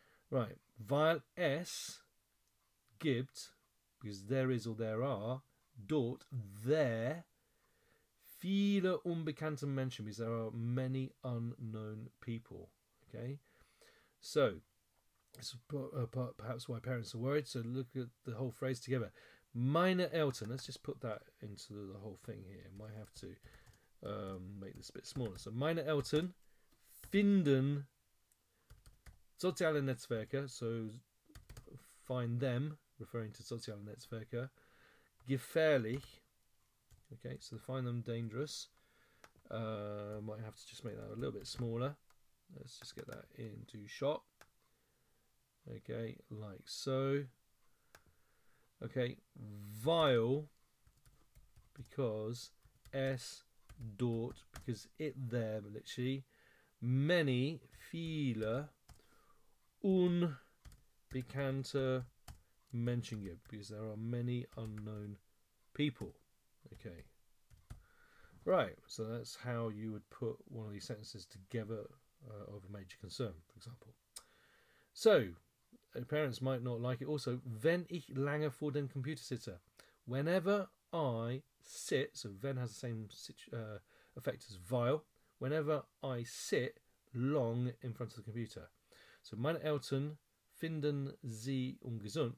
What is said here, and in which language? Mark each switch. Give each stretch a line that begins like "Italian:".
English: Right.
German: Weil es gibt,
English: because there is or there are, dort, there,
German: viele unbekannte Menschen,
English: because there are many unknown people. Okay, so this is perhaps why parents are worried. So look at the whole phrase together.
German: Meine Eltern.
English: Let's just put that into the whole thing here. Might have to make this a bit smaller.
German: So meine Eltern finden soziale Netzwerke.
English: So find them, referring to soziale Netzwerke, gefährlich. Okay, so find them dangerous. Might have to just make that a little bit smaller. Let's just get that into shot. Okay, like so. Okay, weil, because es dort, because it there, literally, many,
German: viele, unbekannte Menschen gibt,
English: because there are many unknown people. Okay. Right, so that's how you would put one of these sentences together of a major concern, for example. So, parents might not like it also.
German: Wenn ich lange vor dem Computer sitze.
English: Whenever I sit, so wenn has the same effect as weil. Whenever I sit long in front of the computer.
German: So, meine Eltern finden sie ungesund.